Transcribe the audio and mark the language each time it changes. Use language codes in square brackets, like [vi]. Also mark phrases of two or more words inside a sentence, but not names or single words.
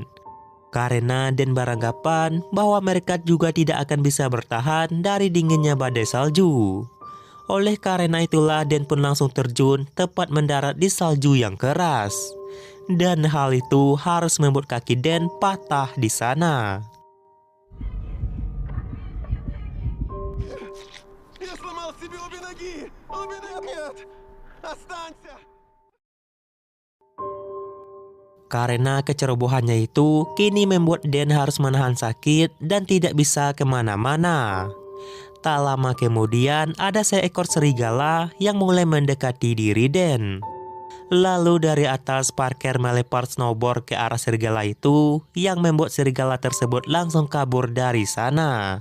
[id] Karena Dan beranggapan bahwa mereka juga tidak akan bisa bertahan dari dinginnya badai salju. Oleh karena itulah Dan pun langsung terjun tepat mendarat di salju yang keras. Dan hal itu harus membuat kaki Dan patah di sana. [ru] Я сломал себе обе ноги! Обе ноги! Нет! Останься! [id] Karena kecerobohannya itu, kini membuat Dan harus menahan sakit dan tidak bisa kemana-mana. Tak lama kemudian, ada seekor serigala yang mulai mendekati diri Dan. Lalu dari atas, Parker melempar snowboard ke arah serigala itu, yang membuat serigala tersebut langsung kabur dari sana.